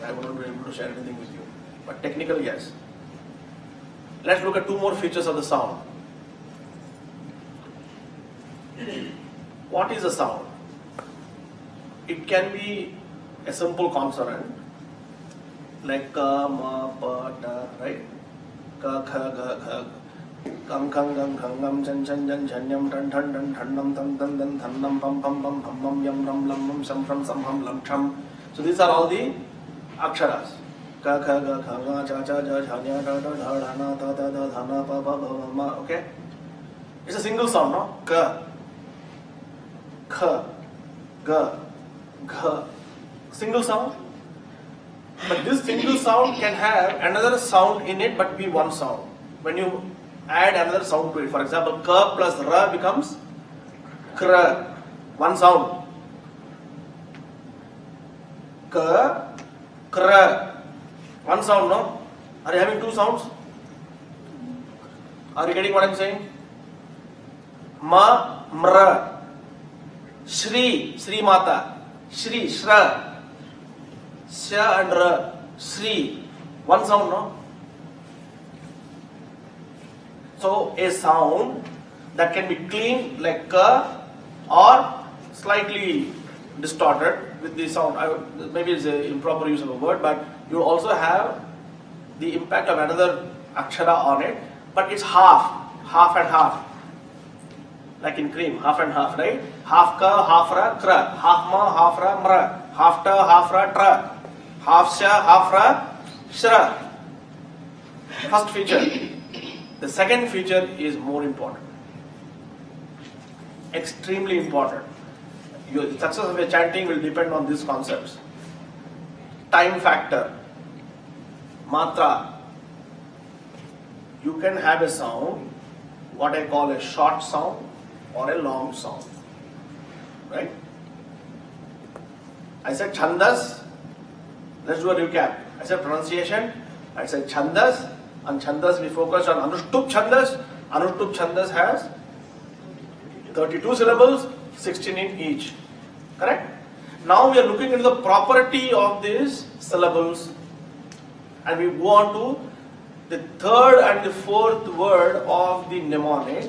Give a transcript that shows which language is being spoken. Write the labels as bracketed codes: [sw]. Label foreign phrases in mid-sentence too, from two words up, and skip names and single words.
[en] I wouldn't be able to share anything with you. But technically, yes. Let's look at 2 more features of the sound. What is a sound? It can be a simple consonant like ka, ma, pa, ta, right? Ka, kha, ga, kha, kam, khang, gam, khang, gam, chan, chan, jan, chan, yam, tan, tan, dan, than, nam, tan, tan, dan, than, nam, pam, pam, pam, pam, mam, yam, ram, lam, mam, sam, from, sam, ham, lam, cham. So these are all the aksharas. Ka, kha, ga, kha, ga, cha, cha, ja, cha, nya, ta, ta, dha, dha, na, ta, ta, da, dha, na, pa, pa, ba, ma, okay? It's a single sound, no? Ka, kha, ga, gha. Single sound. But this single sound can have another sound in it but be one sound. When you add another sound to it, for example, ka plus ra becomes kra. One sound. Ka, kra. One sound, no? Are you having 2 sounds? Are you getting what I'm saying? Ma, mra. Shree, Sri Mata. Shree, Shra. Sha and Ra. Shree. One sound, no? So, a sound that can be clean like ka or slightly distorted with the sound. Maybe it's an improper use of a word, but you also have the impact of another akshara on it, but it's half and half. Like in cream, half and half, right? Half ka, half ra, kra. Half ma, half ra, mra. Half ta, half ra, tra. Half sha, half ra, shra. First feature. The second feature is more important. Extremely important. Your success of your chanting will depend on these concepts. Time factor, matra. You can have a sound, what I call a short sound or a long sound. Right? I said chandas. Let's do a recap. I said pronunciation. I said chandas. On chandas we focus on Anushtup chandas. Anushtup chandas has 32 syllables, 16 in each. Correct? Now we are looking into the property of these syllables, and we go on to the third and the fourth word of the mnemonic.